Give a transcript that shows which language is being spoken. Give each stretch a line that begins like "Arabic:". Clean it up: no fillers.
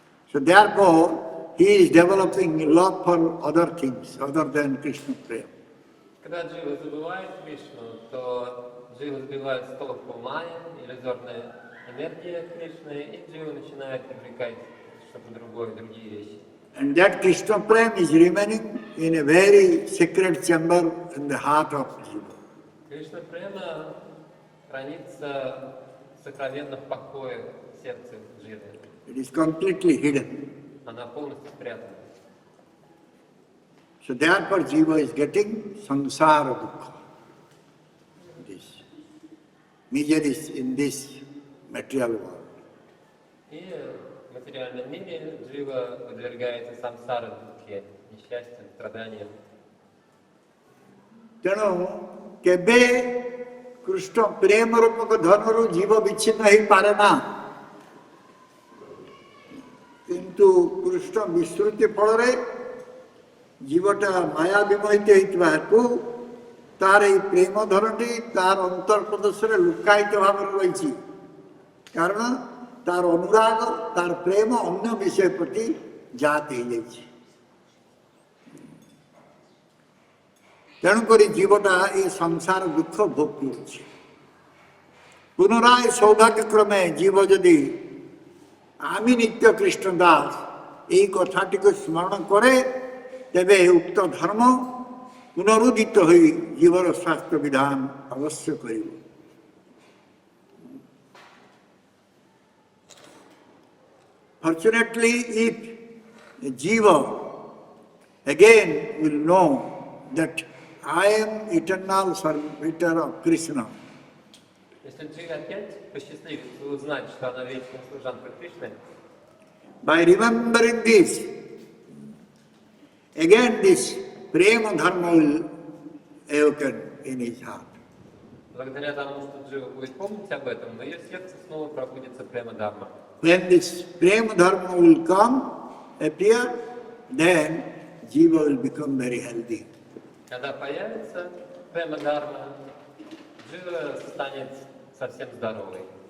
English: So therefore, he is developing love for other things other than Krishna Prema.
Russian: Когда джива забывает Кришну, то джива сбивает с толку майя, иллюзорная энергия Кришны, и джива начинает привлекать что-то другое, другие вещи.
English: And that Krishna Prem is remaining in a very secret chamber in the heart of Jiva.
Russian: Кришна Према хранится в сокровенных покоях сердца дживы.
English: It is completely hidden.
Russian: Она полностью спрятана.
English: So therefore Jiva is getting samsara dukkha. This miseries in this material world.
Russian: И в материальном мире джива подвергается самсара дукхе, несчастьям, страданиям.
Odia: ତେଣୁ କେବେ କୃଷ୍ଣ ପ୍ରେମ ରୂପକ ଧନରୁ ଜୀବ ବିଚ୍ଛିନ୍ନ ହେଇପାରେ ନା, କିନ୍ତୁ କୃଷ୍ଣ ବିସ୍ମୃତି ଫଳରେ ଜୀବଟା ମାୟା ବିମୋହିତ ହେଇଥିବା ହେତୁ ତାର ଏଇ ପ୍ରେମ ଧନଟି ତାର ଅନ୍ତର୍ପ୍ରଦେଶରେ ଲୁକାୟିତ ଭାବରେ ରହିଛି, କାରଣ ତାର ଅନୁରାଗ ତାର ପ୍ରେମ ଅନ୍ୟ ବିଷୟ ପ୍ରତି ଜାତ ହେଇଯାଇଛି। ତେଣୁକରି ଜୀବଟା ଏ ସଂସାର ଦୁଃଖ ଭୋଗ କରୁଛି। ପୁନରାୟ ସୌଭାଗ୍ୟକ୍ରମେ ଜୀବ ଯଦି
Bangla: আমি নিত্য কৃষ্ণ দাস এই কথাটিকে স্মরণ করে তেবে উক্ত ধর্ম পুনরুদিত হয়ে জীবর স্বাস্থ্য বিধান অবশ্য করিব।
English: Fortunately, if Jiva again will know that I am eternal servitor of Krishna,
Russian: Если дживе опять посчастливится узнать, что она вечная служанка Кришны,
English: by remembering this, again this prema dharma will awaken in his heart.
Russian: благодаря тому, что джива будет помнить об этом, в ее сердце снова пробудится према дharma.
English: When this prema dharma will come, appear, then jiva will become very healthy.
Russian: Когда появится према дharma, джива станет совсем здоровой.